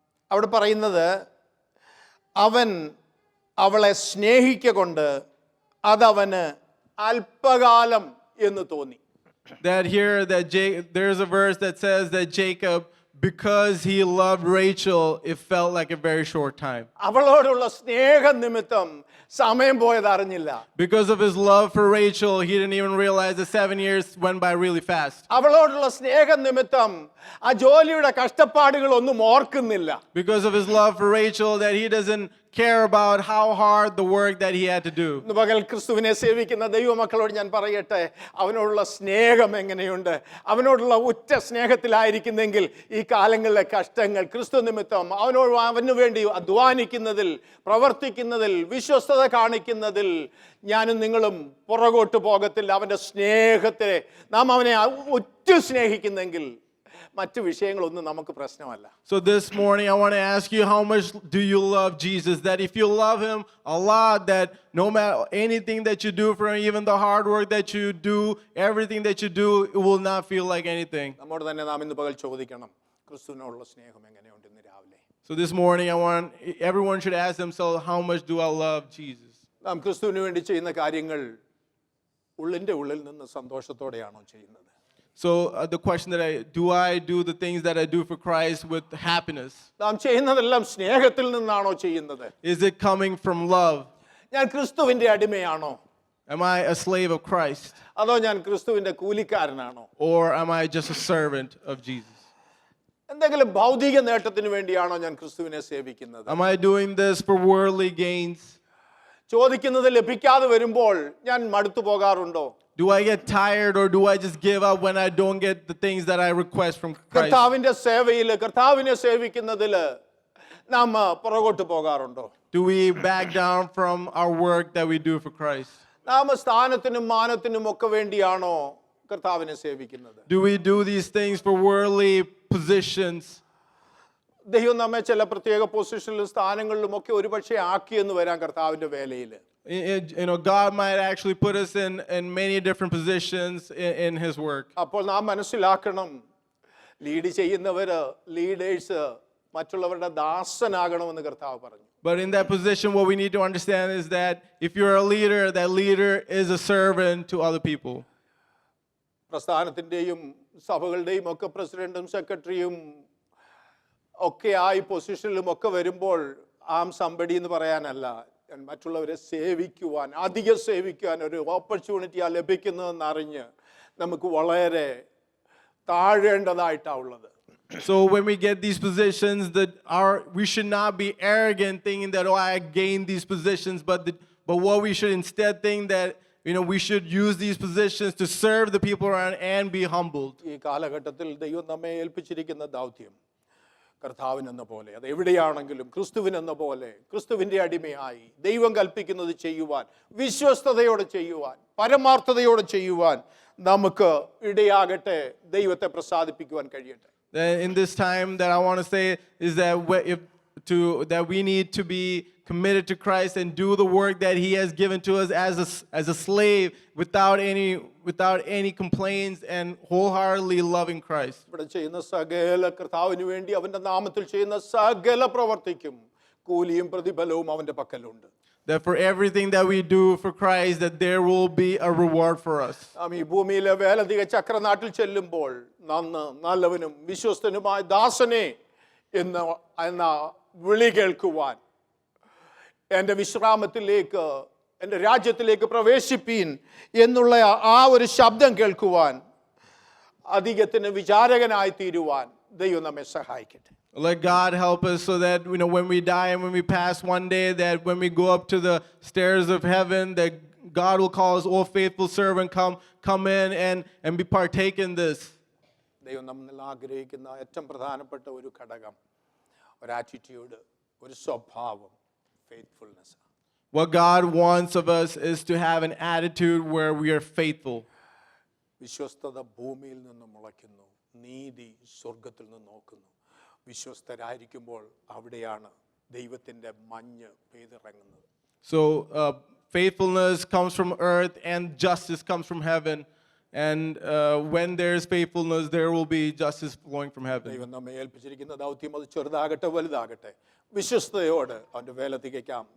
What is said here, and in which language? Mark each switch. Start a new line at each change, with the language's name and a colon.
Malayalam: അവിടെ പറയുന്നത്, അവൻ അവളെ സ്നേഹിക്കൊണ്ട് അതവന് അല്പകാലം എന്ന് തോന്നി.
English: That here, there's a verse that says that Jacob, because he loved Rachel, it felt like a very short time.
Malayalam: അവളോടുള്ള സ്നേഹം നിമിത്തം സമയം പോയത് അറിഞ്ഞില്ല.
English: Because of his love for Rachel, he didn't even realize that 7 years went by really fast.
Malayalam: അവളോടുള്ള സ്നേഹം നിമിത്തം ആ ജോലിയുടെ കഷ്ടപ്പാടുകളൊന്നും ഓർക്കുന്നില്ല.
English: Because of his love for Rachel, that he doesn't care about how hard the work that he had to do.
Malayalam: ഇന്ന് പകൽ ക്രിസ്തുവിനെ സേവിക്കുന്ന ദൈവമക്കളോട് ഞാൻ പറയട്ടെ, അവനോടുള്ള സ്നേഹം എങ്ങനെയുണ്ട്? അവനോടുള്ള ഉറ്റ സ്നേഹത്തിലായിരിക്കുന്നെങ്കിൽ ഈ കാലങ്ങളിലെ കഷ്ടങ്ങൾ ക്രിസ്തു നിമിത്തം അവന് വേണ്ടി അധ്വാനിക്കുന്നതിൽ, പ്രവർത്തിക്കുന്നതിൽ, വിശ്വസ്തത കാണിക്കുന്നതിൽ ഞാനും നിങ്ങളും പുറകോട്ട് പോകത്തില്ല. അവൻ്റെ സ്നേഹത്തെ നാം അവനെ ഉറ്റ സ്നേഹിക്കുന്നെങ്കിൽ മറ്റു വിഷയങ്ങളൊന്നും നമുക്ക് പ്രശ്നമല്ല.
English: So this morning I want to ask you, how much do you love Jesus? That if you love him a lot, that no matter anything that you do for him, even the hard work that you do, everything that you do, it will not feel like anything.
Malayalam: നമ്മോട് തന്നെ നാം ഇന്ന് പകൽ ചോദിക്കണം, ക്രിസ്തുവിനോടുള്ള സ്നേഹം എങ്ങനെയുണ്ട് ഇന്ന് രാവിലെ?
English: So this morning everyone should ask themselves, how much do I love Jesus?
Malayalam: നാം ക്രിസ്തുവിന് വേണ്ടി ചെയ്യുന്ന കാര്യങ്ങൾ ഉള്ളിൻ്റെ ഉള്ളിൽ നിന്ന് സന്തോഷത്തോടെയാണോ ചെയ്യുന്നത്?
English: So the question that I do the things that I do for Christ with happiness?
Malayalam: നാം ചെയ്യുന്നതെല്ലാം സ്നേഹത്തിൽ നിന്നാണോ ചെയ്യുന്നത്?
English: Is it coming from love?
Malayalam: ഞാൻ ക്രിസ്തുവിന്റെ അടിമയാണോ?
English: Am I a slave of Christ?
Malayalam: അതോ ഞാൻ ക്രിസ്തുവിന്റെ കൂലിക്കാരനാണോ?
English: Or am I just a servant of Jesus?
Malayalam: എന്തെങ്കിലും ഭൗതിക നേട്ടത്തിന് വേണ്ടിയാണോ ഞാൻ ക്രിസ്തുവിനെ സേവിക്കുന്നത്?
English: Am I doing this for worldly gains?
Malayalam: ചോദിക്കുന്നത് ലഭിക്കാതെ വരുമ്പോൾ ഞാൻ മടുത്തു പോകാറുണ്ടോ?
English: Do I get tired, or do I just give up when I don't get the things that I request from Christ?
Malayalam: കർത്താവിന്റെ സേവയിൽ, കർത്താവിനെ സേവിക്കുന്നതിൽ നാം പുറകോട്ട് പോകാറുണ്ടോ?
English: Do we back down from our work that we do for Christ?
Malayalam: നാം സ്ഥാനത്തിനും മാനത്തിനും ഒക്കെ വേണ്ടിയാണോ കർത്താവിനെ സേവിക്കുന്നത്?
English: Do we do these things for worldly positions?
Malayalam: ദൈവം നമ്മെ ചില പ്രത്യേക പൊസിഷനിലും സ്ഥാനങ്ങളിലും ഒക്കെ ഒരുപക്ഷെ ആക്കിയെന്ന് വരാം കർത്താവിന്റെ വേലയിൽ.
English: God might actually put us in many different positions in his work.
Malayalam: അപ്പോൾ നാം മനസ്സിലാക്കണം, ലീഡ് ചെയ്യുന്നവര്, ലീഡേഴ്സ് മറ്റുള്ളവരുടെ ദാസനാകണമെന്ന് കർത്താവ് പറഞ്ഞു.
English: But in that position, what we need to understand is that if you're a leader, that leader is a servant to other people.
Malayalam: പ്രസ്ഥാനത്തിന്റെയും സഭകളുടെയും ഒക്കെ പ്രസിഡന്റും സെക്രട്ടറിയും ഒക്കെ ആയി പൊസിഷനിലും ഒക്കെ വരുമ്പോൾ
English: am somebody
Malayalam: എന്ന് പറയാനല്ല, മറ്റുള്ളവരെ സേവിക്കുവാൻ, അധികം സേവിക്കുവാൻ ഒരു ഓപ്പർച്യൂണിറ്റി ലഭിക്കുന്നതെന്ന് അറിഞ്ഞ് നമുക്ക് വളരെ താഴേണ്ടതായിട്ടാണ് ഉള്ളത്.
English: So when we get these positions, we should not be arrogant thinking that, I gained these positions, but what we should instead think that we should use these positions to serve the people around and be humbled.
Malayalam: ഈ കാലഘട്ടത്തിൽ ദൈവം നമ്മെ ഏൽപ്പിച്ചിരിക്കുന്ന ദൗത്യം കർത്താവിനെന്ന പോലെ, അത് എവിടെയാണെങ്കിലും ക്രിസ്തുവിനെന്ന പോലെ ക്രിസ്തുവിൻ്റെ അടിമയായി ദൈവം കൽപ്പിക്കുന്നത് ചെയ്യുവാൻ, വിശ്വസ്തയോടെ ചെയ്യുവാൻ, പരമാർത്ഥതയോടെ ചെയ്യുവാൻ നമുക്ക് ഇടയാകട്ടെ. ദൈവത്തെ പ്രസാദിപ്പിക്കുവാൻ കഴിയട്ടെ.
English: In this time that I want to say is that that we need to be committed to Christ and do the work that He has given to us as a slave without any complaints and wholeheartedly loving Christ.
Malayalam: ഇവിടെ ചെയ്യുന്ന സകല കർത്താവിന് വേണ്ടി അവന്റെ നാമത്തിൽ ചെയ്യുന്ന സകല പ്രവർത്തിക്കും കൂലിയും പ്രതിഫലവും അവന്റെ പക്കലുണ്ട്.
English: That for everything that we do for Christ, that there will be a reward for us.
Malayalam: നാം ഈ ഭൂമിയിലെ വേലധിക ചക്രനാട്ടിൽ ചെല്ലുമ്പോൾ നല്ലവനും വിശ്വസ്തനുമായ ദാസനെ എന്ന വിളി കേൾക്കുവാൻ, എൻ്റെ വിശ്രാമത്തിലേക്ക്, എൻ്റെ രാജ്യത്തിലേക്ക് പ്രവേശിപ്പീൻ എന്നുള്ള ആ ഒരു ശബ്ദം കേൾക്കുവാൻ, അധികത്തിന് വിചാരകനായി തീരുവാൻ ദൈവം നമ്മെ സഹായിക്കട്ടെ.
English: Let God help us so that when we die and when we pass one day, that when we go up to the stairs of heaven, that God will call us, "Oh faithful servant, come in and be partake in this."
Malayalam: ദൈവം നമ്മൾ ആഗ്രഹിക്കുന്ന ഏറ്റവും പ്രധാനപ്പെട്ട ഒരു ഘടകം, ഒരു attitude, ഒരു സ്വഭാവം, faithfulness.
English: What God wants of us is to have an attitude where we are faithful.
Malayalam: വിശ്വസ്തത ഭൂമിയിൽ നിന്ന് മുളയ്ക്കുന്നു, നീതി സ്വർഗത്തിൽ നിന്ന് നോക്കുന്നു. വിശ്വസ്തരായിരിക്കുമ്പോൾ അവിടെയാണ് ദൈവത്തിൻ്റെ മഞ്ഞ് പെയ്തിറങ്ങുന്നത്.
English: So faithfulness comes from earth and justice comes from heaven. And when there is faithfulness, there will be justice flowing from heaven.
Malayalam: ദൈവം നമ്മെ ഏൽപ്പിച്ചിരിക്കുന്ന ദൗത്യം അത് ചെറുതാകട്ടെ വലുതാകട്ടെ, വിശ്വസ്തയോട് അവൻ്റെ വേല തികയ്ക്കാം.